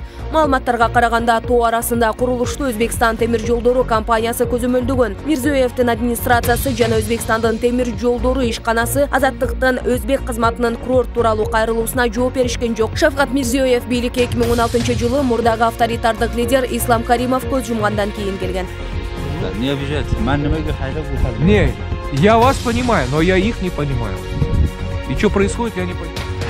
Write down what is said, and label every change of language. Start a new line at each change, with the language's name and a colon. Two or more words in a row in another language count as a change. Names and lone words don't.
Kyrgyz: Маалыматтарга караганда тоо арасында курулушту Өзбекстан темир жолдору компаниясы көзөмөлдөгөн. Мирзиёевдин администрациясы жана Өзбекстандын темир жолдору ишканасы Азаттыктын өзбек кызматынын курорт тууралуу кайрылуусуна жооп беришкен жок. Шавкат Мирзиёев бийликке 2016-жылы мурдагы авторитардык лидер Ислам Каримов көз жумгандан кийин келген.
Russian: Не обижайтесь, Не, я вас понимаю, но я их не понимаю. И что происходит, я не понимаю.